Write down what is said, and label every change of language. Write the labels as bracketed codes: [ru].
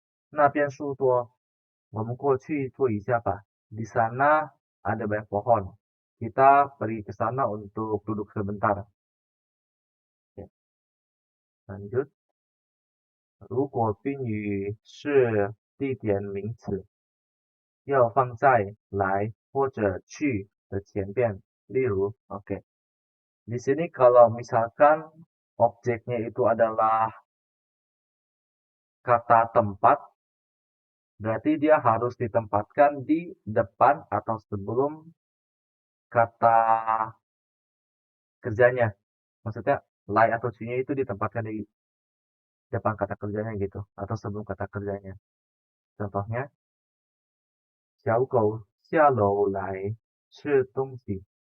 [zh] 那边树多，我们过去坐一下吧. [id] Di sana ada banyak pohon. Kita pergi ke sana untuk duduk sebentar. Oke, lanjut. [zh] 如果宾语是地点名词，要放在来或者去的前边。例如, oke. [id] Di sini kalau misalkan objeknya itu adalah kata tempat, berarti dia harus ditempatkan di depan atau sebelum kata kerjanya. Maksudnya, lai atau ci-nya itu ditempatkan di depan kata kerjanya gitu, atau sebelum kata kerjanya. [zh] Contohnya, 小狗下楼来吃东西.